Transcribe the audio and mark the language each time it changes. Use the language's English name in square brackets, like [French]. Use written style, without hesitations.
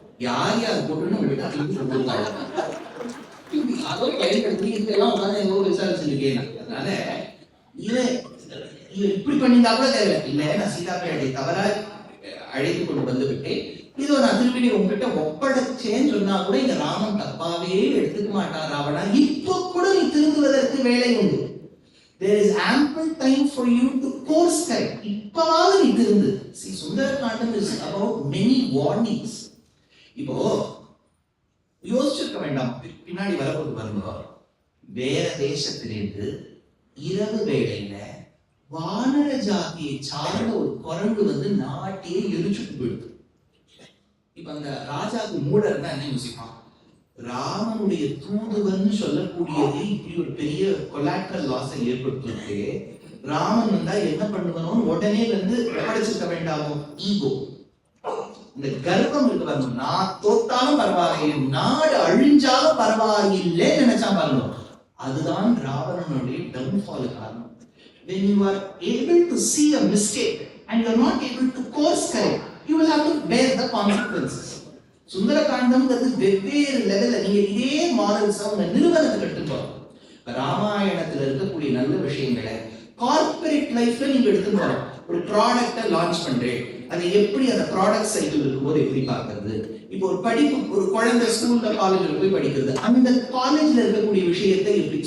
[Tamil] யார் யார் போட்டுன்னு உங்களுக்கு திரும்பி கொடுத்துருக்காங்க, அதோ பயன்படுத்தி இதெல்லாம் உட்காந்து எவ்வளோ விசாரிச்சிருக்கேன். அதனால இதை இப்படி பண்ணியிருந்தா கூட தேவை இல்லை. நான் சீதா பிராட்டி தவறா அழைத்து கொண்டு வந்து விட்டேன், இதோ நான் திருப்பி உங்ககிட்ட ஒப்படைச்சேன்னு சொன்னா கூட இந்த ராமன் தப்பாவே எடுத்துக்க மாட்டான் ராவணா. இப்போ கூட நீ திருந்துவதற்கு வேலை உண்டு. [English] There is ample time for you to course correct. [Tamil] இப்பவாவது நீ திருந்து. [English] See, Sundarakandam is about many warnings. [Tamil] இப்போ யோசிச்சிருக்க வேண்டாம், பின்னாடி வரப்போது பாருங்க. வேற தேசத்திலிருந்து இரவு வேளையில வானர ஜாதியை சார்ந்த ஒரு குரங்கு வந்து நாட்டையே எரிச்சுட்டு போயிடுது. இப்ப அந்த ராஜாவுக்கு மூடர்னா என்ன யோசிப்பான், ராமனுடைய தூதுவன்னு சொல்லக்கூடியது இப்படி ஒரு பெரிய கொலாட்ரல் லாஸை ஏற்படுத்திட்டு ராமன் வந்தா என்ன பண்ணுவனும் உடனே வந்து படைச்சிருக்க வேண்டாமோ. ஈகோ, இந்த கர்வம் இருக்கு பாருங்க. நான் தோத்தாலும் பரவாயில்லை, நாடு அழிஞ்சாலும் பரவாயில்லை நினைச்சா பாருங்க. அதுதான் ராவணனுடைய டவுன்ஃபால் காரணம். [English] When you are able to see a mistake and you are not able to course correct, you will have to bear the consequences. [Tamil] சுந்தரகாண்டம்ங்கிறது வெவ்வேறு லெவல்ல நீங்க இதே மாடல்ஸ் உங்க நிறுவனத்துக்கு எடுத்துட்டு போறோம். ராமாயணத்துல இருக்கக்கூடிய நல்ல விஷயங்களை கார்பரேட் லைஃப்ல நீங்க எடுத்துட்டு போறோம். ஒரு ப்ராடக்டை லான்ச் பண்றேன், அதை எப்படி அந்த ப்ராடக்ட் சைக்கிள் இருக்கும்போது எப்படி பார்க்கறது. இப்போ ஒரு படிப்பு, ஒரு குழந்தை ஸ்கூல்ல காலேஜ்ல போய் படிக்கிறது, அந்த காலேஜ்ல இருக்கக்கூடிய விஷயத்தை எப்படி.